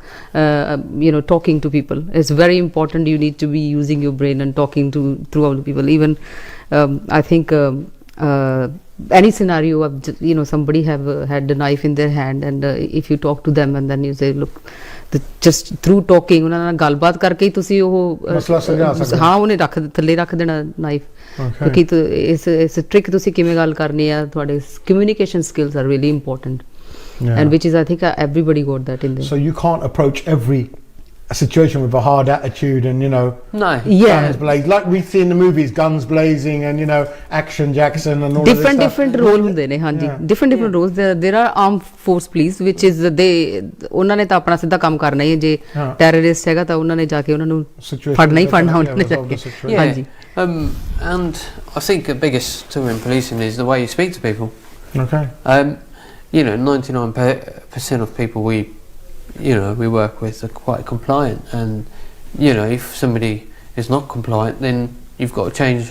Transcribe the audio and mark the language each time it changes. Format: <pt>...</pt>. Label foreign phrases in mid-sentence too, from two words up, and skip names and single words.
<en>You know, talking to people. It's very important. You need to be using your brain and talking to other people. Even I think. Any scenario of, you know, somebody have had the knife in their hand, and if you talk to them and then you say, look, just through talking</en> <pa>ਉਹਨਾਂ ਨਾਲ ਗੱਲਬਾਤ ਕਰਕੇ ਹੀ ਤੁਸੀਂ ਉਹ ਹਾਂ ਉਹਨੇ ਥੱਲੇ ਰੱਖ ਦੇਣਾ ਨਾਈਫ, ਕਿਉਂਕਿ ਇਸ ਟ੍ਰਿਕ ਤੁਸੀਂ ਕਿਵੇਂ ਗੱਲ ਕਰਨੀ ਆ, ਤੁਹਾਡੇ</pa> <en>communication skills are really important, and which is I think everybody got that in there. So you can't approach every situation with a hard attitude and, you know, guns blazing, like we see in the movies, guns blazing and, you know, action Jackson and all different this stuff. different role</en> <pa>ਹੁੰਦੇ ਨੇ, ਹਾਂਜੀ,</pa> <en>different roles. There are armed force police which is</en> <pa>ਉਹਨਾਂ ਨੇ ਤਾਂ ਆਪਣਾ ਸਿੱਧਾ ਕੰਮ ਕਰਨਾ ਹੀ ਹੈ. ਜੇ terrorist ਹੈਗਾ ਤਾਂ ਉਹਨਾਂ ਨੇ ਜਾ ਕੇ ਉਹਨਾਂ ਨੂੰ ਫੜਨਾ ਹੀ ਫੜਨਾ ਉਹਨਾਂ ਨੇ ਜਾ ਕੇ, ਹਾਂਜੀ.</pa> <en>And I think the biggest tool in policing is the way you speak to people. Okay. You know, 99% of people we work with are quite compliant, and you know, if somebody is not compliant, then you've got to change.</en>